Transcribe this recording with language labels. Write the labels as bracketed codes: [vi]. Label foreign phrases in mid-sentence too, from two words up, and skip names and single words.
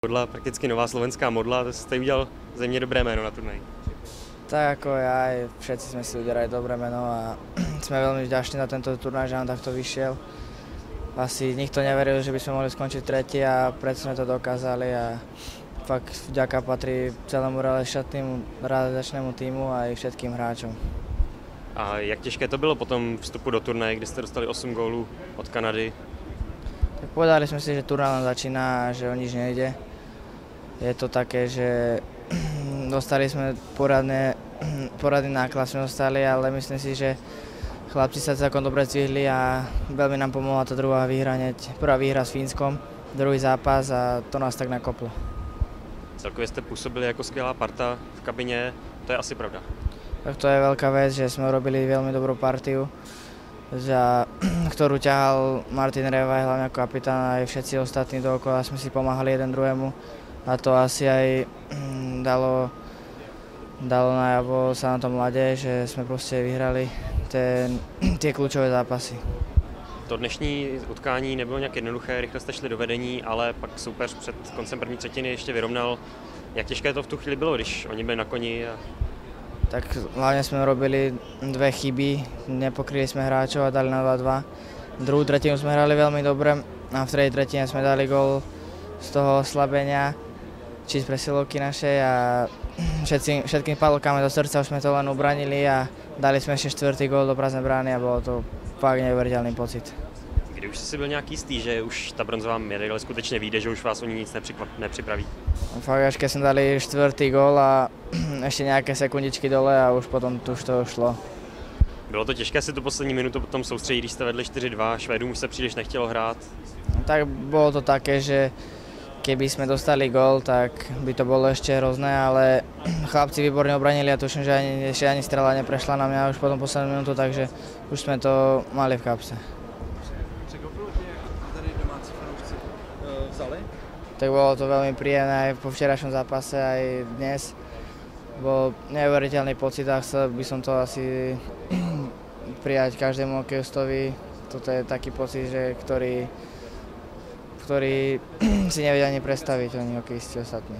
[cs] Modla, prakticky nová slovenská modla, to jste udělal zřejmě dobré jméno na turnaji. [sk] Tak ako ja, aj všetci sme si udelali dobré meno a sme veľmi vďační za tento turnaj, že nám takto vyšiel. Asi nikto neveril, že by sme mohli skončiť tretí a preto sme to dokázali a fakt vďaka patrí celému realizačnému týmu a aj všetkým hráčom. [cs] A jak těžké to bylo po tom vstupu do turnaje, kdy jste dostali 8 gólů od Kanady? [sk] Tak povedali sme si, že turnaj len začína a že o nič nejde. Je to také, že dostali sme poradný náklad sme dostali, ale myslím si, že chlapci sa celkom dobre zvihli a veľmi nám pomohla tá druhá výhra hneď. Prvá výhra s Fínskom, druhý zápas a to nás tak nakoplo. [cs] Celkově jste působili jako skvělá parta v kabině, to je asi pravda. [sk] Tak to je veľká vec, že sme urobili veľmi dobrú partiu, za ktorú ťahal Martin Revaj, hlavne ako kapitán, aj všetci ostatní dookola sme si pomáhali jeden druhému a to asi aj dalo najavo sa na tom mlade, že sme proste vyhrali tie kľúčové zápasy. [cs] To dnešní utkání nebylo nějak jednoduché, rychle jste šli do vedení, ale pak soupeř před koncem první třetiny ještě vyrovnal. Jak těžké to v tu chvíli bylo, když oni byli na koni? [sk] Tak hlavne sme robili dve chyby, nepokryli sme hráčov a dali na 2-2. Druhú tretinu sme hrali veľmi dobre a v tretej tretine sme dali gól z toho oslabenia, či z presilovky našej a všetkým padlo kameň do srdca, už sme to len ubranili a dali sme ešte štvrtý gól do prázdnej brány a bolo to fakt neuveriteľný pocit. [cs] Kdy už jste si byl nějak jistý, že už ta bronzová medaile skutečně vyjde, že už vás o ní nic nepřipraví? [sk] Fakt až keď sme dali štvrtý gól a ešte nejaké sekundičky dole a už potom už to šlo. [cs] Bylo to těžké si tu poslední minutu potom soustředit, když jste vedli 4-2, Švédům už se příliš nechtělo hrát? [sk] Tak bolo to také, že keby sme dostali gól, tak by to bolo ešte hrozné, ale chlapci výborne obranili a tuším, že ešte ani strela neprešla na mňa už potom poslednú minútu, takže už sme to mali v kapse. [cs] Překvapilo tě, jak tady domácí fanoušci vzali? [sk] Tak bolo to veľmi príjemné aj po včerajšom zápase, aj dnes. Bol neuveriteľný pocit a chcel by som to asi prijať každému hokejistovi. Toto je taký pocit, že ktorý si nevedia ani predstaviť oni hokejisti ostatní.